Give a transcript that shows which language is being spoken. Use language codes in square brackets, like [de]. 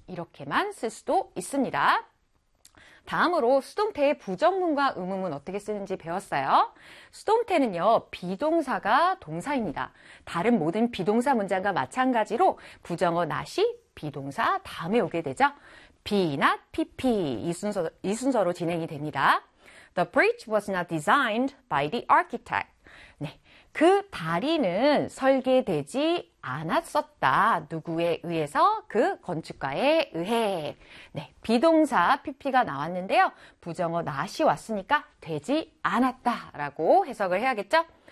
[ko] 이렇게만 쓸 수도 있습니다. 다음으로 수동태의 부정문과 음음은 어떻게 쓰는지 배웠어요. 수동태는요, 비동사가 동사입니다. 다른 모든 비동사 문장과 마찬가지로 부정어 나시, 비동사 다음에 오게 되죠. be not pp 이 순서로 진행이 됩니다. [en] The bridge was not designed by the architect. [ko] 네, 그 다리는 설계되지 않았었다. 누구에 의해서? 그 건축가에 의해. 네, 비동사 PP가 나왔는데요. 부정어 not이 왔으니까 되지 않았다라고 해석을 해야겠죠?